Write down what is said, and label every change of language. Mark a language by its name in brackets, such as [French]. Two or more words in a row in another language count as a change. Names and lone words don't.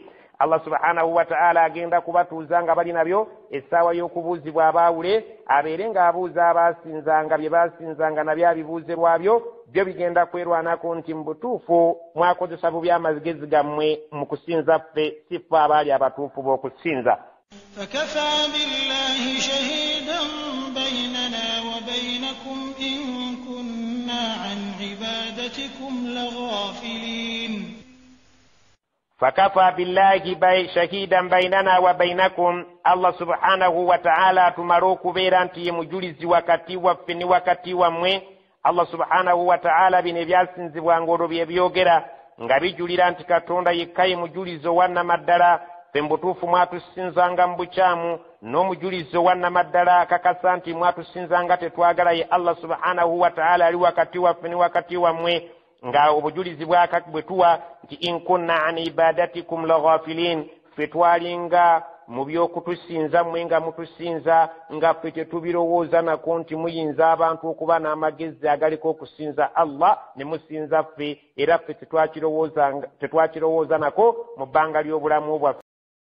[Arabic] الله سبحانه وتعالى [Ganda] agenda kubatuuza nga bali nabyo essaawa y'okubuuzibwa abaawule, abeere ng'abuuza abaasinzanga bye baasinzanga nabyo abibuuzerwabyo, byo bigenda kwerwanako nti mu butuufu mwakozesa bubi amagezi gammwe mu kusinza ffe, si ffe abaali abatuufu b'okusinza. [Arabic] فكفى بالله شهيدا بيننا وبينكم إن كنا عن عبادتكم لغافلين. فكفى بالله شهيدا بيننا وبينكم, الله سبحانه وتعالى [Ganda] tumaro kubeera nti ye mujulizi wakati waffe ne wakati wammwe. [Arabic] الله سبحانه وتعالى [Ganda] bino ebyasinzibwanga olwo bye byogera nga bijulira nti Katonda yekka ye mujulizi owannamaddala. Ffe mu butuufu mwatusinzanga mu bukyamu n'omujulizo wannamaddala akakasa nti mwatusinza nga tetwagala ye [Arabic] الله سبحانه وتعالى [Ganda] ali wakati waffe ne wakati wammwe nga obujulizi bwe tuwa nti [Arabic] إن كنا عن عبادتكم لغافلين [Ganda] ffe twalinga mu by'okutusinza mmwe nga mutusinza nga ffe tetubirowooza nako nti muyinza abantu okuba n'amagezi agaliko okusinza Allah ne musinza ffe era ffe tetwakirowooza nako mu bbanga ly'obulamu bwaffe